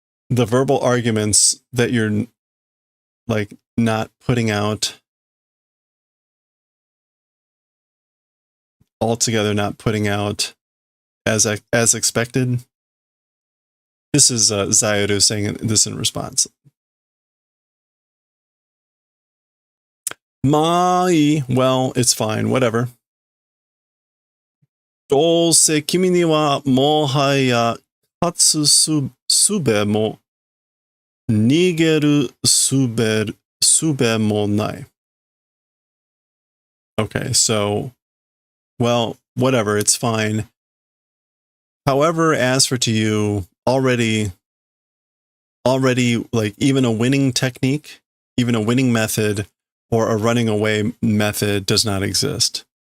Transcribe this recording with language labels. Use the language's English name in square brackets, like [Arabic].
[English] The verbal arguments that you're like not putting out altogether, not putting out as expected. This is Zayaru saying this in response. Mai, well, it's fine, whatever. [Japanese] どうせ君にはもはや勝つすべも逃げるすべもない. [English] Okay, so, well, whatever, it's fine. However, as for to you, already, like, even a winning technique, even a winning method, or a running away method does not exist.